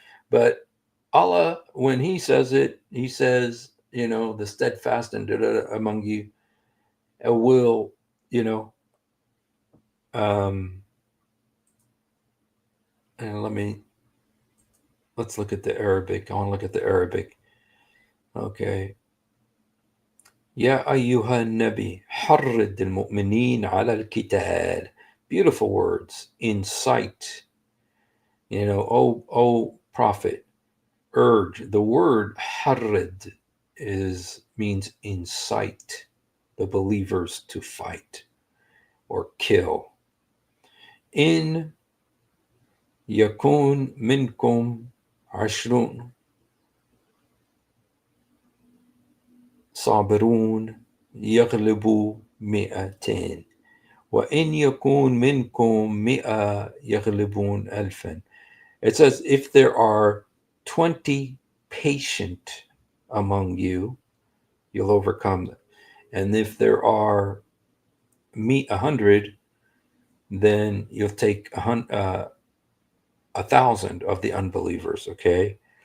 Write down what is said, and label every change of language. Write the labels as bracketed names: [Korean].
[English] But Allah, when He says it, He says, the steadfast and among you will, you know, um, and let's look at the Arabic. I want to look at the Arabic. Okay. [Arabic] يا أيها النبي حرض المؤمنين على القتال. [English] Beautiful words. Incite. O prophet, urge. The word حرض means incite the believers to fight or kill. [Arabic] إن يكون منكم 20 صابرون يغلبوا 200 وإن يكون منكم 100 يغلبون 1000. [English] It says, if there are 20 patient among you, you'll overcome them. And if there are 100, then you'll take 1,000 of the unbelievers, okay?